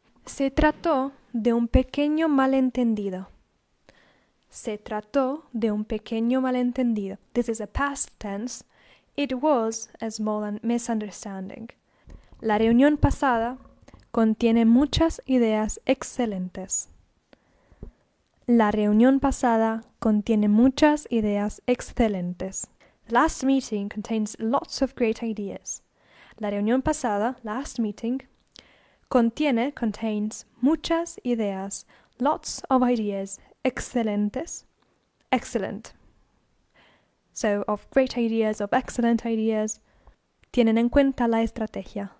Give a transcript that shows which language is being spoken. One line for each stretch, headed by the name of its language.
Spanish: Se trató de un pequeño malentendido. Se trató de un pequeño malentendido.
English: This is a past tense. It was a small misunderstanding.
Spanish: La reunión pasada contiene muchas ideas excelentes. La reunión pasada contiene muchas ideas excelentes.
English: The last meeting contains lots of great ideas.
Spanish: La reunión pasada,
English: last meeting, contains
Spanish: muchas ideas,
English: lots of ideas, excelentes, excellent. So, of great ideas, of excellent ideas,
Spanish: tienen en cuenta la estrategia.